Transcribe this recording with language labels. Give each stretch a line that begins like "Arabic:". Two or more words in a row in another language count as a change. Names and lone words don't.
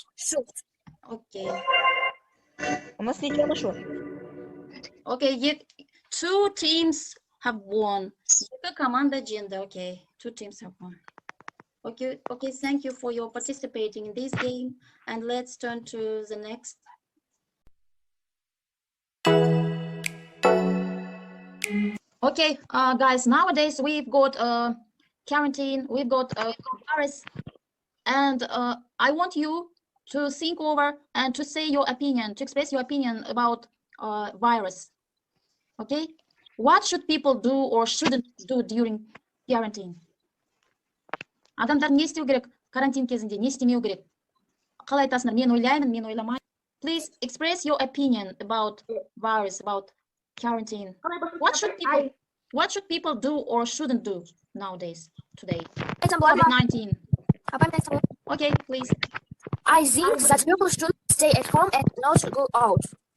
English: Should. Okay.
Russian: У нас ничего нашел.
English: Okay, two teams have won.
Kazakh: Екі команда жеңді.
English: Okay, two teams have won. Okay, thank you for your participating in this game. And let's turn to the next. Okay, guys, nowadays we've got quarantine, we've got virus, and I want you to think over and to say your opinion, to express your opinion about virus. Okay, what should people do or shouldn't do during quarantine?
Kazakh: Адамдар не істеу керек карантин кезінде, не істемеу керек? Қалай айтасыңдар? Мен ойлаймын, мен ойламаймын.
English: Please express your opinion about virus, about quarantine. What should people do or shouldn't do nowadays, today? COVID-19. Okay, please. I think that people should stay at home and not go out.